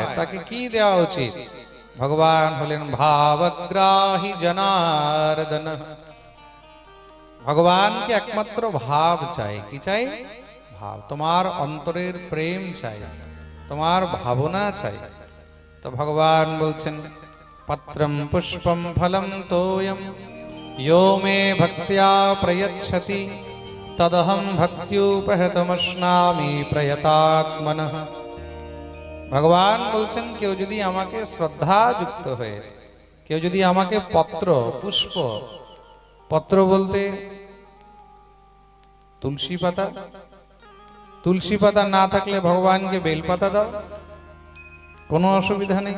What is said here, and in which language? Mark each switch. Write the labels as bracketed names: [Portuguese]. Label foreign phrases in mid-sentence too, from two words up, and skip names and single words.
[Bangla] তাকে কি দেওয়া উচিত? ভগবান হলেন ভাবগ্রাহী জনার্দন। ভগবানকে একমাত্র ভাব চাই। কি চাই? ভাব। তোমার অন্তরের প্রেম চাই, তোমার ভাবনা চাই। তো ভগবান বলছেন, [Sanskrit] পত্রম পুষ্পম ফলম তোয়ম यो मे भक्त्या प्रयच्छति तदहं भक्त्युपहृतमश्नामि प्रयतात्मनः। [Bangla] ভগবান বলছেন, কেউ যদি আমাকে শ্রদ্ধা যুক্ত হয়ে, কেউ যদি আমাকে পত্র, পুষ্প, পত্র বলতে তুলসী পাতা, তুলসী পাতা না থাকলে ভগবানকে বেলপাতা দাও, কোনো অসুবিধা নেই।